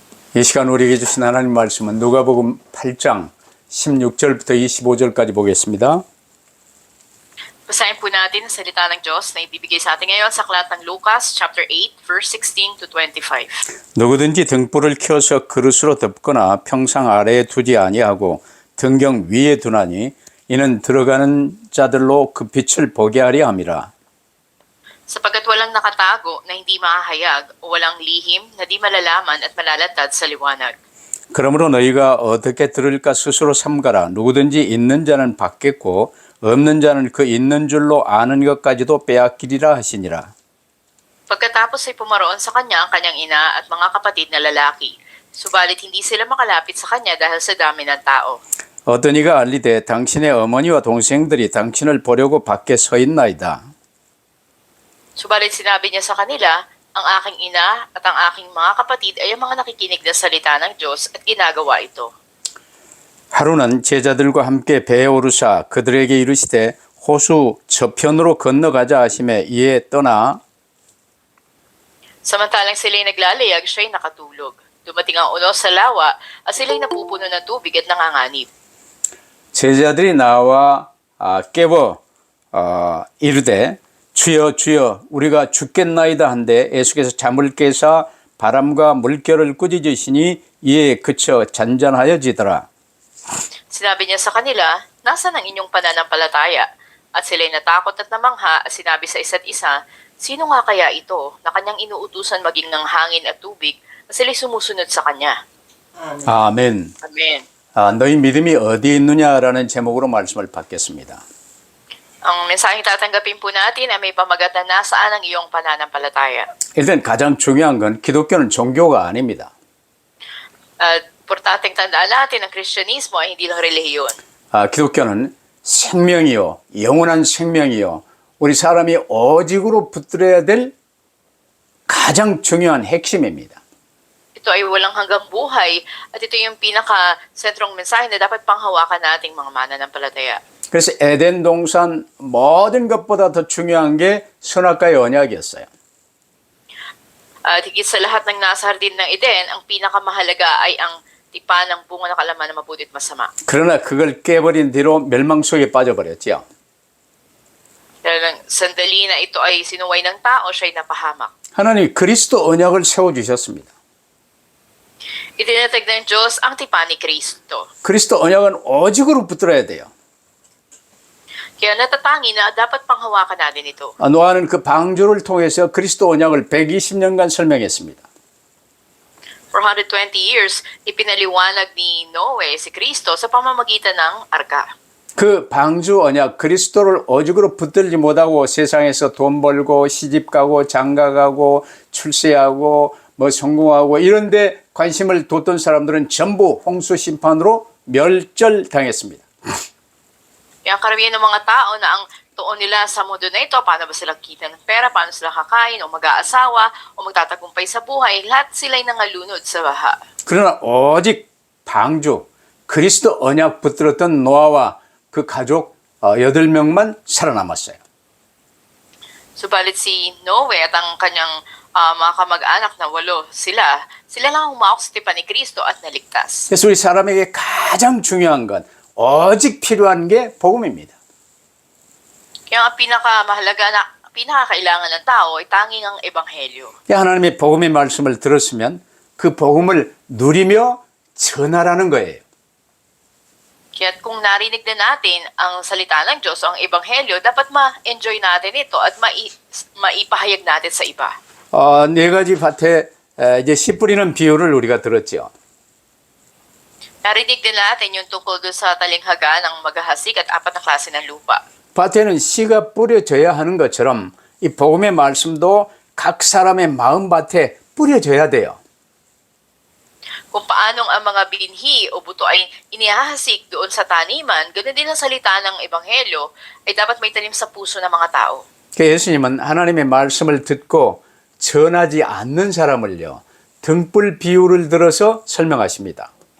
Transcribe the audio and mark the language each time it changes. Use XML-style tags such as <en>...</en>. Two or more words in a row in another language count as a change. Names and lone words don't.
<ko>이 시간 우리에게 주신 하나님 말씀은 누가복음 8장 16절부터 25절까지 보겠습니다.</ko> <tl>Basahin po natin ang salita ng Diyos na ibibigay sa atin ngayon sa aklat ng Lucas</tl> <en>chapter 8 verse 16 to 25.</en> <ko>누구든지 등불을 켜서 그릇으로 덮거나 평상 아래에 두지 아니하고 등경 위에 두나니 이는 들어가는 자들로 그 빛을 보게 하려 함이라.</ko> <tl>Sapagkat walang nakatago na hindi mahahayag o walang lihim na di malalaman at malalatad sa liwanag.</tl> <ko>그러므로 너희가 어떻게 들을까 스스로 삼가라. 누구든지 있는 자는 받겠고 없는 자는 그 있는 줄로 아는 것까지도 빼앗기리라 하시니라.</ko> <tl>Pagkatapos ay pumaroon sa kanya ang kanyang ina at mga kapatid na lalaki. Subalit hindi sila makalapit sa kanya dahil sa dami ng tao.</tl> <ko>어떤 이가 알리되 당신의 어머니와 동생들이 당신을 보려고 밖에 서 있나이다.</ko> <tl>Subalit sinabi niya sa kanila, ang aking ina at ang aking mga kapatid ay ang mga nakikinig ng salita ng Diyos at ginagawa ito.</tl> <ko>하루는 제자들과 함께 배에 오르사 그들에게 이르시되 호수 저편으로 건너가자 하시매 이에 떠나</ko> <tl>Samantalang sila'y naglalayag, siya'y nakatulog. Dumating ang unos sa lawa at sila'y napupuno ng tubig at nanganganib.</tl> <ko>제자들이 나와 깨워 이르되 주여 주여 우리가 죽겠나이다 한데 예수께서 잠을 깨사 바람과 물결을 꾸짖으시니 이에 그쳐 잔잔하여지더라.</ko> <tl>Sinabi niya sa kanila, nasaan ang inyong pananampalataya? At sila'y natakot at namangha at sinabi sa isa't isa, sino nga kaya ito na kanyang inuutusan maging ng hangin at tubig at sila'y sumusunod sa kanya?</tl> <ko>아멘. Amen. 너희 믿음이 어디 있느냐라는 제목으로 말씀을 받겠습니다.</ko> <tl>Ang mensaheng tatanggapin po natin ay may pamagat na nasaan ang iyong pananampalataya.</tl> <ko>일단 가장 중요한 건 기독교는 종교가 아닙니다.</ko> <tl>At importanteng tandaan natin, ang Kristyanismo ay hindi lang relihiyon.</tl> <ko>기독교는 생명이요, 영원한 생명이요, 우리 사람이 오직으로 붙들어야 될 가장 중요한 핵심입니다.</ko> <tl>Ito ay walang hanggang buhay at ito yung pinaka-sentrong mensahe na dapat panghawakan nating mga mananampalataya.</tl> <ko>그래서 에덴 동산 모든 것보다 더 중요한 게 선악과의 언약이었어요.</ko> <tl>At higit sa lahat ng nasa hardin ng Eden, ang pinakamahalaga ay ang tipan ng bunga ng kalaman na mabuti at masama.</tl> <ko>그러나 그걸 깨버린 뒤로 멸망 속에 빠져버렸죠.</ko> <tl>Dahil ng sandali na ito ay sinuway ng tao, siya'y napahamak.</tl> <ko>하나님 그리스도 언약을 세워주셨습니다.</ko> <tl>Itinatag ng Diyos ang tipan ni Kristo.</tl> <ko>그리스도 언약은 오직으로 붙들어야 돼요.</ko> <tl>Kaya natatangi na dapat panghawakan natin ito.</tl> <ko>노아는 그 방주를 통해서 그리스도 언약을 120년간 설명했습니다.</ko> <en>For 120 years,</en> <tl>ipinaliwanag ni Noe si Kristo sa pamamagitan ng arka.</tl> <ko>그 방주 언약 그리스도를 오직으로 붙들지 못하고 세상에서 돈 벌고 시집 가고 장가 가고 출세하고 뭐 성공하고 이런데 관심을 뒀던 사람들은 전부 홍수 심판으로 멸절당했습니다.</ko> <tl>Kaya karamihan ng mga tao na ang tuon nila sa mundo na ito, paano ba sila kita ng pera, paano sila kakain, o mag-aasawa, o magtatagumpay sa buhay, lahat sila'y nangalunod sa baha.</tl> <ko>그러나 오직 방주 그리스도 언약 붙들었던 노아와 그 가족 8명만 살아남았어요.</ko> <tl>Subalit si Noe at ang kanyang mga kamag-anak na 8, sila lang humawak sa tipan ni Kristo at naligtas.</tl> <ko>그래서 우리 사람에게 가장 중요한 건 오직 필요한 게 복음입니다.</ko> <tl>Kaya ang pinakamahalaga na pinakakailangan ng tao ay tanging ang ebanghelyo.</tl> <ko>하나님의 복음의 말씀을 들었으면 그 복음을 누리며 전하라는 거예요.</ko> <tl>Kaya kung narinig na natin ang salita ng Diyos, ang ebanghelyo, dapat ma-enjoy natin ito at maipahayag natin sa iba.</tl> <ko>네 가지 밭에 이제 씨 뿌리는 비유를 우리가 들었죠.</ko> <tl>Narinig din natin yung tungkol doon sa talinghaga ng maghahasik at 4 na klase ng lupa.</tl> <ko>밭에는 씨가 뿌려져야 하는 것처럼 이 복음의 말씀도 각 사람의 마음밭에 뿌려져야 돼요.</ko> <tl>Kung paanong ang mga binhi o buto ay inihahasik doon sa taniman, ganoon din ang salita ng ebanghelyo ay dapat may tanim sa puso ng mga tao.</tl> <ko>예수님은 하나님의 말씀을 듣고 전하지 않는 사람을요, 등불 비유를 들어서 설명하십니다.</ko>